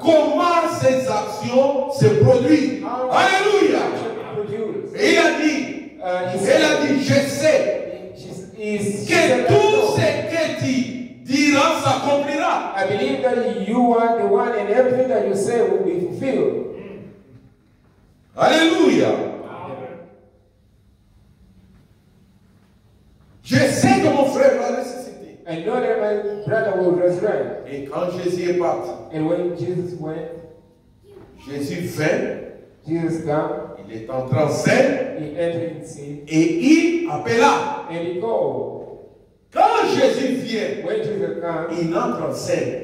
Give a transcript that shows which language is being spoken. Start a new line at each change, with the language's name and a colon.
French: Comment ces actions se produisent.
English: How
French: Alléluia.
English: action produce.
French: Et il a dit, elle a dit, je sais que tout ce que tu diras s'accomplira.
English: I believe that you are the one and everything that you say will be fulfilled.
French: Alléluia. Je sais que mon frère va ressusciter.
English: I know that my brother will resurrect.
French: Et quand Jésus est parti,
English: And when Jesus went,
French: Jésus vint,
English: Jesus came,
French: il est entré en scène
English: he entered in sin,
French: et il appela.
English: and he called.
French: Quand Jésus vient,
English: When Jesus came,
French: il entre en scène.